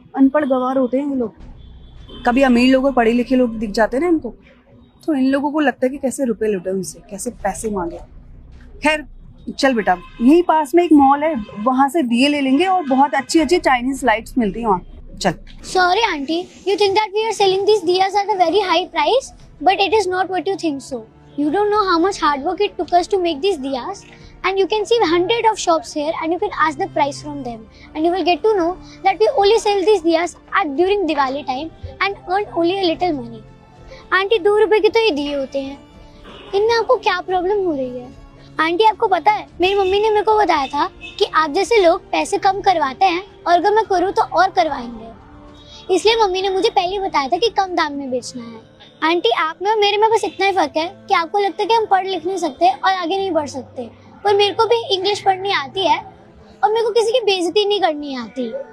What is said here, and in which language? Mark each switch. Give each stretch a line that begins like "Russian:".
Hindi: अनपढ़ गवार होते हैं ये लोग। कभी अमीर लोग और पढ़े लिखे लोग दिख जाते हैं ना इनको, तो इन लोगों को लगता है कि कैसे रुपए लुटे उनसे, कैसे पैसे मांगे। खैर चल बेटा, यहीं पास में एक मॉल है, वहां से दिए ले लेंगे और बहुत अच्छी अच्छी चाइनीज लाइट्स मिलती हैं वहाँ। चल।
English: Sorry aunty, you think that we are selling these diyas at a very high price, but it is not what you think so. You don't know how much hard work it took us to make these diyas, and you can see hundred of shops here, and you can ask the price from them, and you will get to know that we only sell these diyas at during Diwali time and earn only a little money.
Hindi: Aunty 2 रुपए के तो ये दिए होते हैं, इनमें आपको क्या प्रॉब्लम हो रही है? आंटी आपको पता है, मेरी मम्मी ने मेरे को बताया था कि आप जैसे लोग पैसे कम करवाते हैं और अगर मैं करूँ तो और करवाएंगे। इसलिए मम्मी ने मुझे पहले ही बताया था कि कम दाम में बेचना है। आंटी आप में और मेरे में बस इतना ही फर्क है कि आपको लगता है कि हम पढ़ लिख नहीं सकते और आगे नहीं बढ़ सकते, पर मेरे को भी इंग्लिश पढ़नी आती है और मेरे को किसी की बेइज्जती नहीं करनी आती।